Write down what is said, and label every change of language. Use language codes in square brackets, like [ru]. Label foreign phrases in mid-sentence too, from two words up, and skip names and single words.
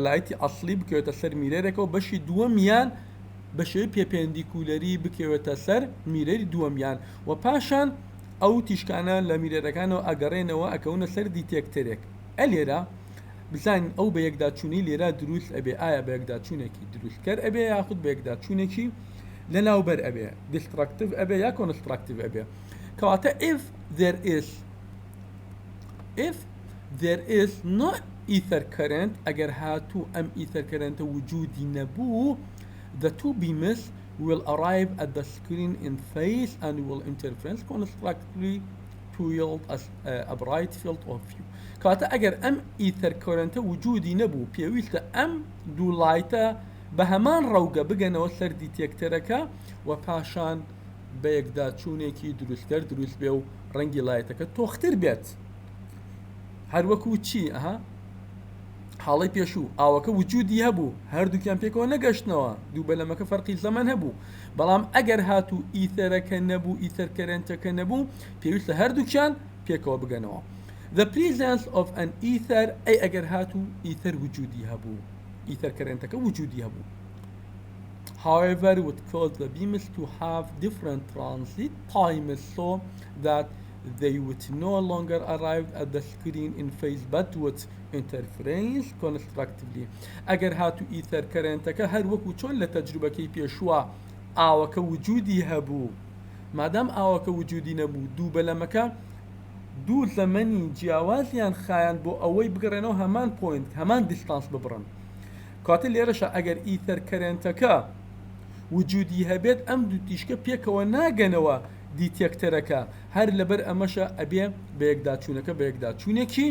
[ckb] لایتی ئەسلی بکوێتە سەر میرێرێکەوە بەشی دووەمیان بە شێوەی پێپێندیکولەری بکەوێتە سەر میرەری دووەمیان و پاشان ئەو تیشکانە لە میرێرەکانەوە ئەگەڕێنەوە ئەکەونە سەر دیتێکتەرێک ئەلێرە بزانین ئەو بە یەکداچوونی لێرە دروست ئەبێ ئایا بە یەکداچوونێکی دروستکەر ئەبێ یاخود بە یەکداچوونێکی لە ناوبەر ئەبێ دیستراکتیڤ ئەبێ یا کۆنستراکتیڤ ئەبێ کەواتە if [en] there is no ether current [ckb] ئەگەر هاتوو ئەم [en] ether current [ckb] وجودی نەبوو [en] the two beams will arrive at the screen in phase and will interference constructively to yield a bright field of view [ckb] کەواتە ئەگەر ئەم [en] ether current [ckb] وجودی نەبوو پێویستە ئەم دوو لایتە بە هەمان ڕەوگە بگەنەوە سەر دیتێکتەرەکە و پاشان بە یەکداچوونێکی دروستکەر دروست بێ و ڕەنگی لایتەکە تۆختر بێت هەروەکو چی حاڵی پێشوو ئاوەکە وجودی هەبوو هەردووکیان پێکەوە نەگەشتنەوە دوو بەلەمەکە فەرقی زەمان هەبوو بەڵام ئەگەر هاتوو ئیتەرەکە نەبوو ئیتەرکەرێنتەکە نەبوو پێویستە هەردووکیان پێکەوە بگەنەوە [en] the presence of an ether [ckb] ئەی ئەگەر هاتوو ئیتەر وجودی هەبوو ئیتەرکەرێنتەکە وجودی هەبوو [en] however would cause the beams to have different transit times so that they would no longer arrive at the screen in phase but would interference constructively ئەگەر [ckb] هاتوو ئیتەرکەرێنتەکە هەر وەکو چۆن لە تەجروبەکەی پێشووە ئاوەکە وجودی هەبوو مادام ئاوەکە وجودی نەبوو دوو بەلەمەکە دوو زەمەنی جیاوازیان خایان بۆ ئەوەی بگەڕێنەوە هەمان پوینت هەمان دیستانس ببڕن کاتە لێرەشە ئەگەر ئیتەرکەرێنتەکە وجودی هەبێت ئەم دوو تیشکە پێکەوە ناگەنەوە دیتێکتەرەکە هەر لەبەر ئەمەشە ئەبێ بە یەکداچوونەکە بە یەکداچوونێکی